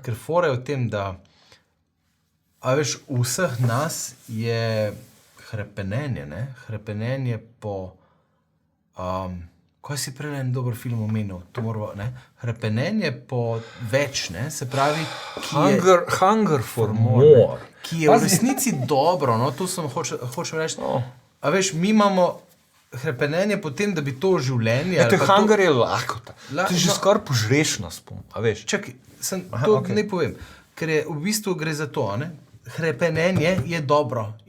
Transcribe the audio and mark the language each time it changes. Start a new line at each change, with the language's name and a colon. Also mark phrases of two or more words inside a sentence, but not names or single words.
Slovenian: Ker fora je v tem, da a veš, v vseh nas je hrepenenje, ne? Hrepenenje po kaj si prej en dober film omenil? To moramo, ne? Hrepenenje po več, ne? Se pravi,
English: Hunger for more.
Slovenian: ki je v resnici dobro, no, to sem hočem reči. A veš, mi imamo hrepenenje po tem, da bi to življenje... To ali pa hunger je lakota. To je že no. skoraj požrešnost, a veš. Čakaj, to okej. ne povem, ker je v bistvu gre za to, ne? Hrepenenje je dobro in